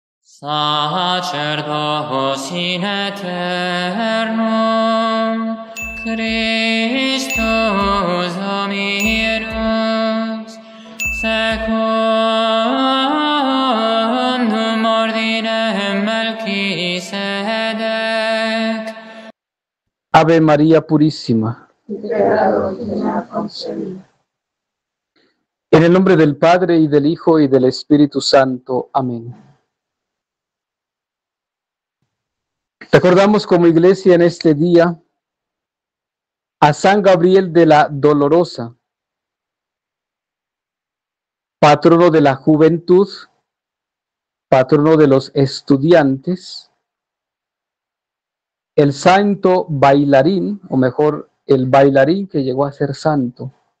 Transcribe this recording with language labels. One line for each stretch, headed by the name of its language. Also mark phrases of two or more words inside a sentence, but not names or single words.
Latin: Sacerdos in aeternum, Christus Dominus, secundum ordinem Melquisedec.
Spanish: Ave María Purísima. En el nombre del Padre, y del Hijo, y del Espíritu Santo. Amén. Recordamos como iglesia en este día a San Gabriel de la Dolorosa, patrono de la juventud, patrono de los estudiantes, el santo bailarín, o mejor, el bailarín que llegó a ser santo.